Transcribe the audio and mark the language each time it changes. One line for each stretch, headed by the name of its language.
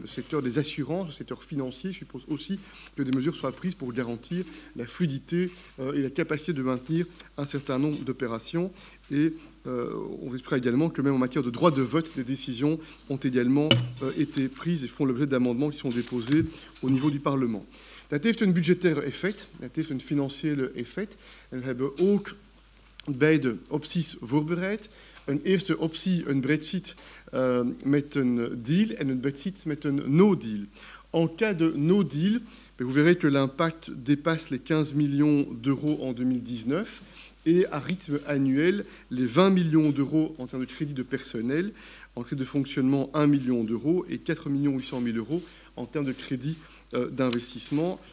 French: Le secteur des assurances, le secteur financier, je suppose aussi que des mesures soient prises pour garantir la fluidité et la capacité de maintenir un certain nombre d'opérations. Et on vous expliquera également que même en matière de droit de vote, des décisions ont également été prises et font l'objet d'amendements qui sont déposés au niveau du Parlement.
Dutch: Dat heeft een budgetaire effect, dat heeft een financiële effect. En we hebben ook beide opties voorbereid. Een eerste optie, een Brexit met een deal en een Brexit met een no-deal.
French: En cas de no deal, vous verrez que l'impact dépasse les 15 millions d'euros en 2019 et à rythme annuel, les 20 millions d'euros en termes de crédit de personnel, en crédit de fonctionnement 1 million d'euros et 4 800 000 euros en termes de crédit d'investissement.